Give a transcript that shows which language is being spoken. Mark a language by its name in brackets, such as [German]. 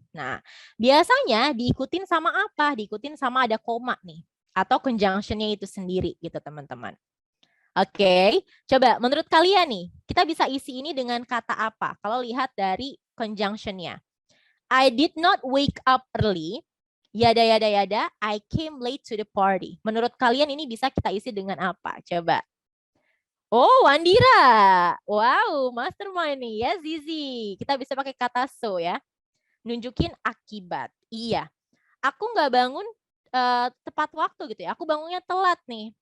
[Indonesian] Nah, biasanya diikutin sama apa? Diikutin sama ada koma nih atau conjunctionnya itu sendiri gitu teman-teman. Oke, coba menurut kalian nih, kita bisa isi ini dengan kata apa? Kalau lihat dari conjunctionnya. [English] I did not wake up early. Yada yada yada, I came late to the party. [Indonesian] Menurut kalian ini bisa kita isi dengan apa? Coba. Oh, Wandira. Wow, mastermind nih ya, Zizi. Kita bisa pakai kata so ya. Nunjukin akibat. Iya. Aku nggak bangun tepat waktu gitu ya. Aku bangunnya telat nih.